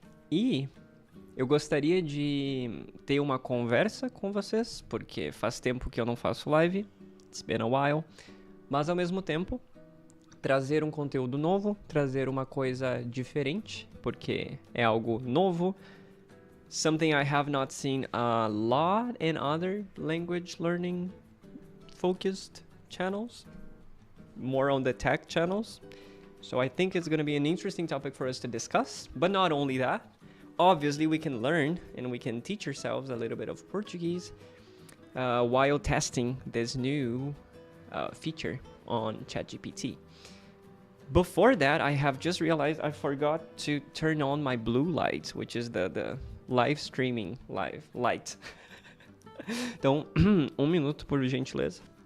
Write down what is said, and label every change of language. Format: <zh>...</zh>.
<pt>E eu gostaria de ter uma conversa com vocês, porque faz tempo que eu não faço live,</pt> <en>it's been a while,</en> <pt>mas ao mesmo tempo trazer um conteúdo novo, trazer uma coisa diferente, porque é algo novo,</pt> <en>something I have not seen a lot in other language learning focused channels, more on the tech channels. So I think it's going to be an interesting topic for us to discuss. But not only that, obviously we can learn and we can teach ourselves a little bit of Portuguese while testing this new feature on ChatGPT. Before that, I have just realized I forgot to turn on my blue light, which is the live streaming light.</en> <pt>Então, um minuto, por gentileza.</pt>